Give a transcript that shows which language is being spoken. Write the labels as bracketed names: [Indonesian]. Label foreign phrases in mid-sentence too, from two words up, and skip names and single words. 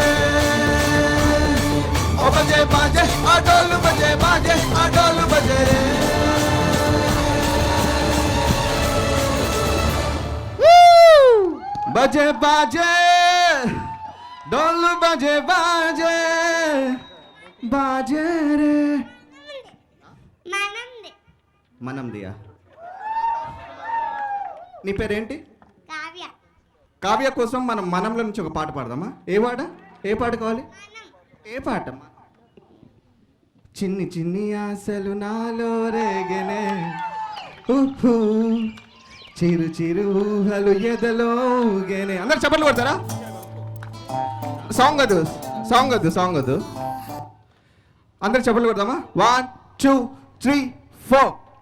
[Hindi] ओ बजे ढोल बजे ढोल बजे रे बजे बाजे ढोल बजे बाजे रे [Telugu] మనం దియా నీ పేరేంటి కావ్య కావ్య కోసం మనం మనంలో నుంచి ఒక పాట పాడదామా ఏ పాట కావాలి ఏ పాట చిన్ని చిన్ని ఆశలు నాలో రేగనే ఊహూ చిరు చిరు ఊహలు ఎదలో ఊగేనే అందరు చప్పట్లు కొడతారా సాంగ్ వద్దు అందరు చప్పట్లు కొడదామా 1 2 3 4